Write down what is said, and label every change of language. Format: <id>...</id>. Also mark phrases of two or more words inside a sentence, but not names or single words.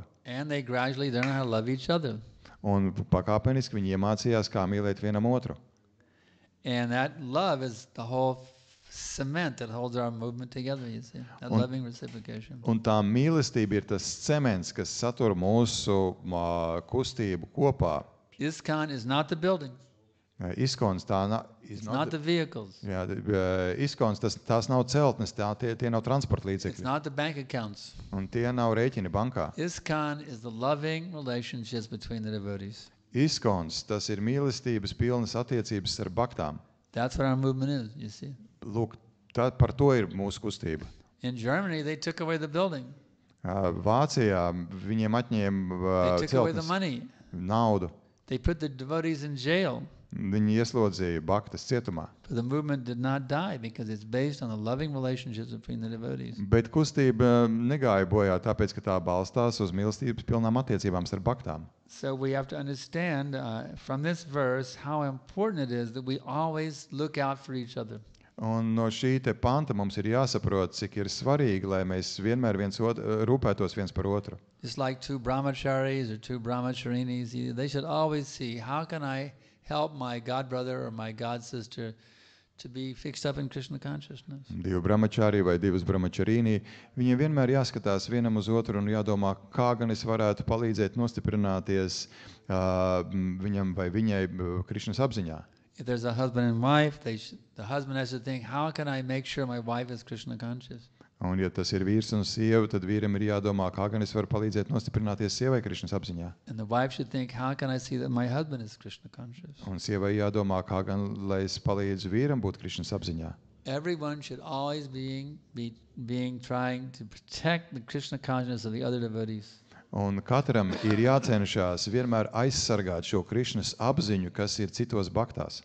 <en>And they gradually learn how to love each other.</en> <lv>Un pakāpeniski viņi iemācījās, kā mīlēt vienam otru.</lv> <en>And that love is the whole cement that holds our movement together, you see. That loving reciprocation.</en> <lv>Un tā mīlestība ir tas cements, kas satur mūsu kustību kopā.</lv> <en>ISKCON is not the building.</en> <lv>Iskons tā</lv> <en>It's not the vehicles.</en> <lv>Jā, Iskons tās nav celtnes, tie nav transporta</lv> <en>It's</en> <lv>līdzekļi.</lv> <en>not the bank accounts.</en> <lv>Un tie nav rēķini bankā.</lv> <en>ISKCON is the loving relationships between the devotees.</en> <lv>Iskons, tas ir mīlestības pilnas attiecības ar baktām.</lv> <en>That's what our movement is, you see.</en> <lv>Lūk, par to ir mūsu kustība.</lv> <en>In Germany, they took away the building.</en> <lv>Vācijā viņiem atņēma</lv> <en>They took away the</en> <lv>celtnes,</lv> <en>money.</en> <lv>naudu.</lv> <en>They put the devotees in jail.</en> <lv>Viņi ieslodzīja baktas cietumā.</lv> <en>But the movement did not die because it's based on the loving relationships between the devotees.</en> <lv>Bet kustība negāja bojā, tāpēc, ka tā balstās uz mīlestības pilnām attiecībām starp baktām.</lv> <en>So we have to understand from this verse how important it is that we always look out for each other.</en> <lv>Un no šī te panta mums ir jāsaprot, cik ir svarīgi, lai mēs vienmēr rūpētos viens par otru.</lv> <en>Just like two brahmacharis or two brahmacharinis, they should always see, how can I help my god brother or my god sister to be fixed up in Krishna consciousness?</en> <lv>Divi brahmachari vai divas brahmacharīni, viņiem vienmēr jāskatās vienam uz otru un jādomā, kā gan es varētu palīdzēt nostiprināties viņam vai viņai Krišnas apziņā.</lv> <en>If there's a husband and wife, the husband has to think, how can I make sure my wife is Krishna conscious?</en> <lv>Un ja tas ir vīrs un sieva, tad vīram ir jādomā, kā gan es varu palīdzēt nostiprināties sievai Krišnas apziņā.</lv> <en>And the wife should think, how can I see that my husband is Krishna conscious?</en> <lv>Un sievai jādomā, kā gan, lai es palīdzu vīram būt Krišnas apziņā.</lv> <en>Everyone should always be trying to protect the Krishna consciousness of the other devotees.</en> <lv>Un katram ir jācenšas vienmēr aizsargāt šo Krišnas apziņu, kas ir citos baktās.</lv>